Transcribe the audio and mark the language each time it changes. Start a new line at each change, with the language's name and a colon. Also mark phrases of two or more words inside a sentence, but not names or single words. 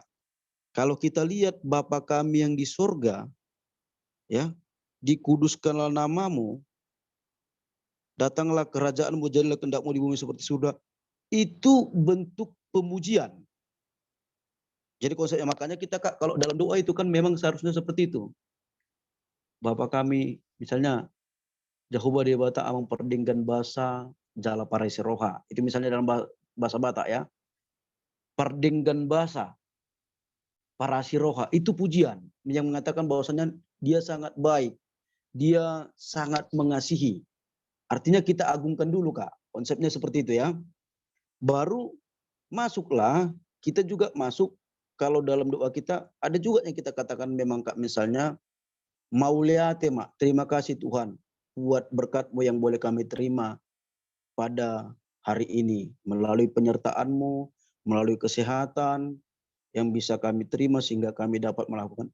Indonesian: Kalau kita lihat Bapa kami yang di surga, ya, dikuduskanlah namamu, datanglah kerajaanmu, jadilah kehendakmu di bumi seperti surga. Itu bentuk pemujian. Jadi konsepnya, makanya kita Kak, kalau dalam doa itu kan memang seharusnya seperti itu. Bapa kami, misalnya,
Batak Toba: Jehovah Debata amang perdinggan bahasa jala paresi roha.
Indonesian: Itu misalnya dalam bahasa Batak ya.
Batak Toba: Perdinggan bahasa parasi roha,
Indonesian: itu pujian. Yang mengatakan bahwasanya dia sangat baik. Dia sangat mengasihi. Artinya kita agungkan dulu Kak. Konsepnya seperti itu ya. Baru masuklah, kita juga masuk, kalau dalam doa kita, ada juga yang kita katakan memang Kak, misalnya, Mauliate Mak, terima kasih Tuhan, buat berkat-Mu yang boleh kami terima pada hari ini, melalui penyertaan-Mu, melalui kesehatan, yang bisa kami terima sehingga kami dapat melakukan.